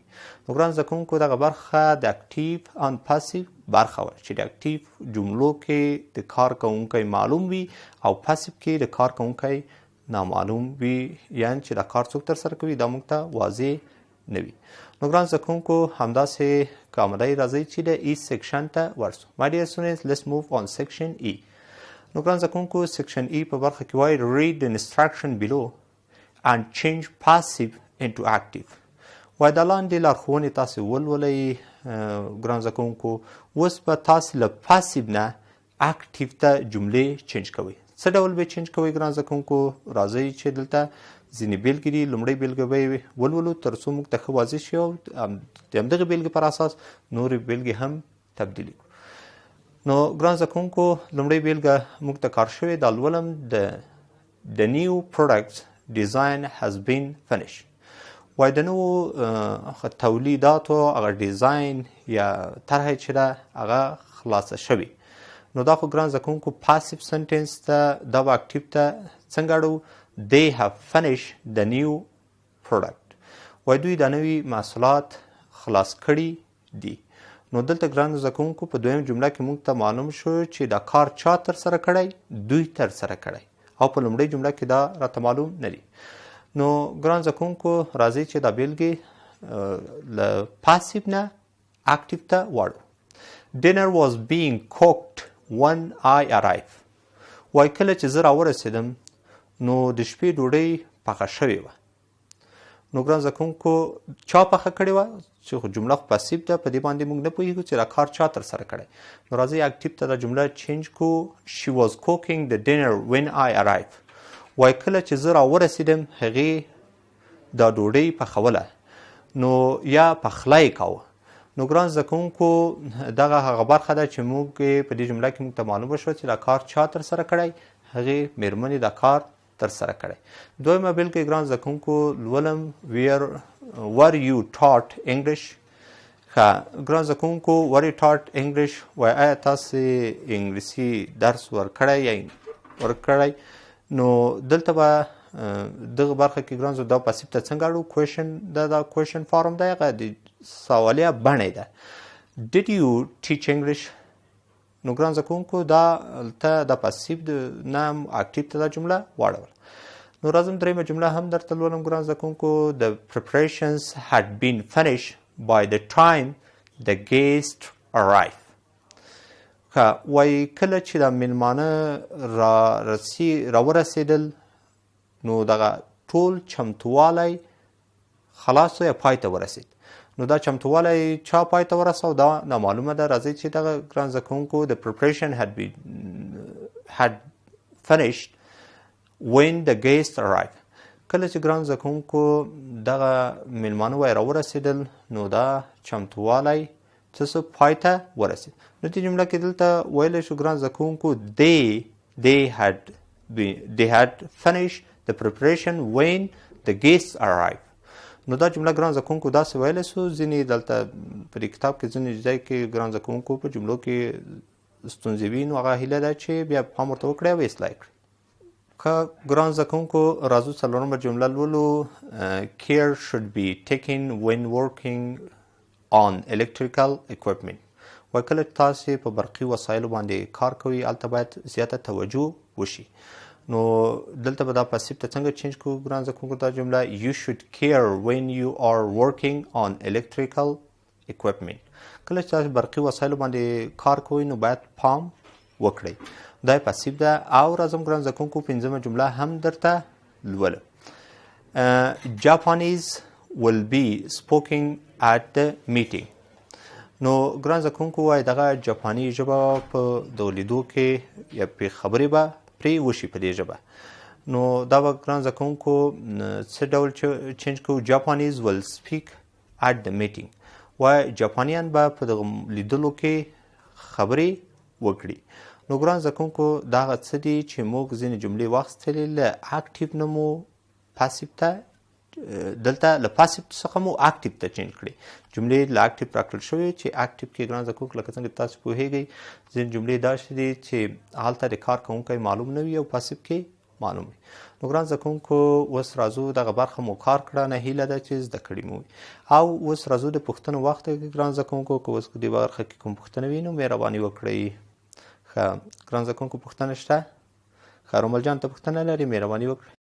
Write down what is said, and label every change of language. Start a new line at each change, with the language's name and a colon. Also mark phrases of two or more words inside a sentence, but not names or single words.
Pashto: نو ګران زده کوونکو دغه برخه د
English: active and passive
Pashto: برخه وه چې د اکټیف جملو کې د کار کوونکی معلوم وي او پاسیو کې د کار کوونکی نامعلوم وي، یعنې چې دا کار څوک ترسره کوي دا موږ ته واضح نه وي. نو ګران زده کوونکو همداسې کاملای راځئ چې د ای سیکشن ته ورسو.
English: My dear students, let's move on section E.
Pashto: نو ګران زده کوونکو سیکشن E په برخه کې وایي
English: read the instruction below and change passive into active.
Pashto: وایي دا لاندې لارښوونې تاسې ولولئ ګران زده کوونکو. اوس به تاسې له پاسیو نه اکټیو ته جملې چینج کوئ. څه ډول به چینج کوئ ګران زده کوونکو؟ راځئ چې دلته ځینې بېلګې دي. لومړۍ بېلګه به یې ولولو تر څو موږ ته ښه واضح شي او د همدغې بېلګې پر اساس نورې بېلګې هم تبدیلې کړو. نو ګران زده کوونکو لومړۍ بېلګه موږ ته کار شوې دا لولم.
English: The new product design has been finished.
Pashto: وایي د نوو تولیداتو هغه ډیزاین یا طرحه چې ده هغه خلاصه شوې. نو دا خو ګران زده کوونکو
English: passive sentence
Pashto: ته دا به اکټیو ته څنګه اړوو؟
English: They have finished the new product.
Pashto: وایي دوی دا نوي محصولات خلاص کړي دي. نو دلته ګران زده کوونکو په دویم جمله کې موږ ته معلوم شو چې دا کار چا ترسره کړی؟ دوی ترسره کړی. او په لومړۍ جمله کې دا راته معلوم نه دي. نو ګران زده کوونکو راځئ چې دا بېلګې له پاسیو نه اکټیو ته واړو.
English: Dinner was being cooked when I arrived.
Pashto: وایي کله چې زه راورسېدم نو د شپې ډوډۍ پخه شوې وه. نو ګران زده کوونکو چا پخه کړې وه چې خو جمله خو پاسیو ده په دې باندې موږ نه پوهېږو چې دا کار چا ترسره کړی نو راځئ اکټیو ته دا جمله چینج کړو
English: she was cooking the dinner when I arrived
Pashto: وایي کله چې زه راورسېدم هغې دا ډوډۍ پخوله نو یا پخلی یې کاوه نو ګران زده کوونکو دغه هغه برخه ده چې موږ په دې جمله کې موږ ته معلومه شوه چې دا کار چا ترسره کړی هغې مېرمنې دا کار ترسره کړی دویمه بېلګه ګران زده کوونکو لولم
English: were you taught English
Pashto: ښه ګران زده کوونکو
English: were you taught English
Pashto: وایي آیا تاسې انګلیسي درس ورکړی یا ورکړی نو دلته به دغه برخه کې ګران زده دا پاسیو ته څنګه اړو کویشن دا
English: question form
Pashto: دی هغه د سوالیه بڼه ده
English: did you teach English
Pashto: نو ګران زده کوونکو دا پاسیو نه اکټیو ته دا جمله واړول نو راځم دریمه جمله هم درته لولم ګران زده کوونکو
English: the preparations had been finished by the time the guest arrived
Pashto: ښه وایي کله چې دا میلمانه راورسېدل نو دغه ټول چمتووالی خلاص یا پای ته ورسېد نو دا چمتووالی چا پای ته ورساو دا نامعلومه ده راځئ چې دغه ګران زده کوونکو
English: the preparation had finished when the guest arrived
Pashto: کله چې ګران زده کوونکو دغه میلمانه وایي راورسېدل نو دا چمتووالی څه څه پای ته ورسېد نو دې جمله کې دلته ویلی شو ګران زده کوونکو
English: they had finished the preparation when the guests arrived
Pashto: نو دا جمله ګران زده کوونکو داسې ویلی سو ځینې دلته په دې کتاب کې ځینې ځای کې ګران زده کوونکو په جملو کې ستونزې وي نو هغه هیله ده چې بیا پام ورته وکړئ او اصلاح کړئ که ګران زده کوونکو راځو څلورمه جمله لولو
English: care should be taken when working on electrical equipment
Pashto: وایي کله تاسې په برقي وسایلو باندې کار کوئ هلته باید زیاته توجه وشي نو دلته به دا پاسیو ته څنګه چینج کړو ګران زده کوونکو دا جمله
English: you should care when you are working on electrical equipment
Pashto: کله چې تاسې برقي وسایلو باندې کار کوئ نو باید پام وکړئ دا یې پاسیو ده او راځم ګران زده کوونکو پنځمه جمله هم درته لولم
English: Japanese will be spoken at the meeting
Pashto: نو ګران زده کوونکو وایي دغه جاپاني ژبه په دغه لیدو کې یا پرې خبرې به پرې وشي په دې ژبه نو دا به ګران زده کوونکو څه ډول چینج کړو
English: Japanese will speak at the meeting
Pashto: وایي جاپانیان به په دغه لیدلو کې خبرې وکړي نو ګران زده کوونکو دا هغه څه دي چې موږ ځینې جملې واخیستلې له اکټیو نه مو پاسیو ته دلته له پاسیو څخه مو اکټیو ته چینج کړي جملې له اکټیو راکړل شوې چې اکټیو کې ګران زده کوونکو لکه څنګه تاسو پوهیږئ ځینې جملې داسې دي چې هلته د کار کوونکی معلوم نه وي او پاسیو کې معلوم وي نو ګران زده کوونکو اوس راځو دغه برخه مو کار کړه نه هیله ده چې زده کړي مو وي او اوس راځو د پوښتنو وخت دی ګران زده کوونکو که اوس دې برخه کې کوم پوښتنه وي نو مهرباني وکړئ ښه ګران زده کوونکو پوښتنه شته ښه رومل جان ته پوښتنه لري مهرباني وکړئ